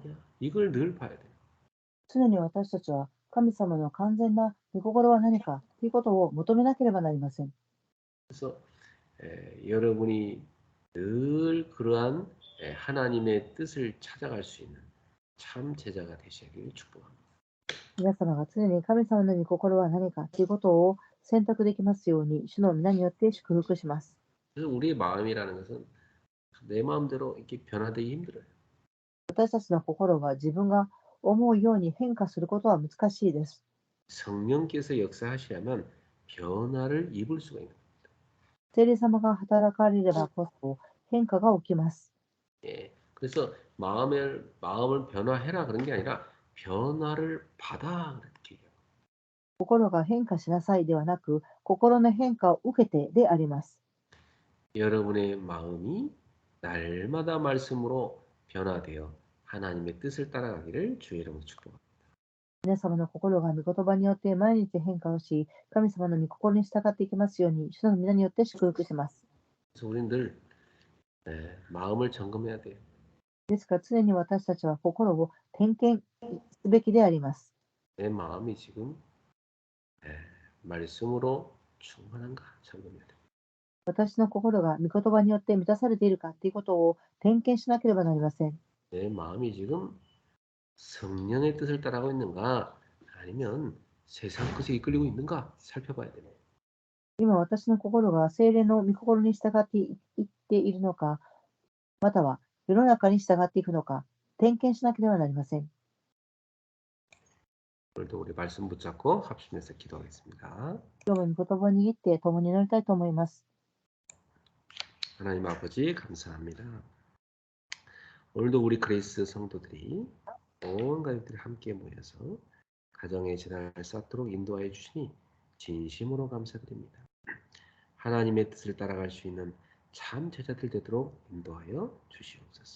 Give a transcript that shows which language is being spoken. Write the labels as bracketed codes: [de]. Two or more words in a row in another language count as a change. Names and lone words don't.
[ko] 이걸 늘 봐야 돼요. [ja] 常に私たちは神様の完全な御心は何かということを求めなければなりません。 [ko] 그래서 여러분이 늘 그러한 하나님의 뜻을 찾아갈 수 있는 참 제자가 되시길 축복합니다. [ja] 皆様が常に神様の御心は何かということを選択できますように、主の皆によって祝福します。 [ko] 그래서 우리의 마음이라는 것은 내 마음대로 이렇게 변화되기 힘들어요. [ja] 私たちの心は自分が思うように変化することは難しいです。 [ko] 성령께서 역사하시려면 변화를 입을 수가 있는 거예요. [ja] 聖霊様が働かれればこそ変化が起きます。 [ko] 예, 그래서 마음을 변화해라 그런 게 아니라 변화를 받아 그렇게 얘기해요. [ja] 心が変化しなさいではなく、心の変化を受けてであります。 [ko] 여러분의 마음이 날마다 말씀으로 변화되어 하나님의 뜻을 따라가기를 주의 이름으로 축복합니다. [ja] 皆様の心が御言葉によって毎日変化をし、神様の御心に従っていきますように、主の皆によって祝福します。 [ko] 그래서 우리는 늘 마음을 점검해야 돼요. [ja] ですから常に私たちは心を点検すべきであります。 [ko] 내 마음이 지금 말씀으로 충만한가 점검해야 돼요. [ja] 私の心が御言葉によって満たされているかということを点検しなければなりません。 [ko] 내 마음이 지금 성령의 뜻을 따라가고 있는가 아니면 세상 것에 이끌리고 있는가 살펴봐야 돼요. [ja] 今私の心が聖霊の御心に従っていっているのか、または世の中に従っていくのか、点検しなければなりません。 [ko] 오늘도 우리 말씀 붙잡고 합심해서 기도하겠습니다. [ja] 今日も御言葉を握って共に祈りたいと思います。 [ko] 하나님 아버지 감사합니다. 오늘도 우리 그레이스 성도들이 온 가족들이 함께 모여서 가정의 재단을 쌓도록 인도하여 주시니 진심으로 감사드립니다. 하나님의 뜻을 따라갈 수 있는 참 제자들 되도록 인도하여 주시옵소서.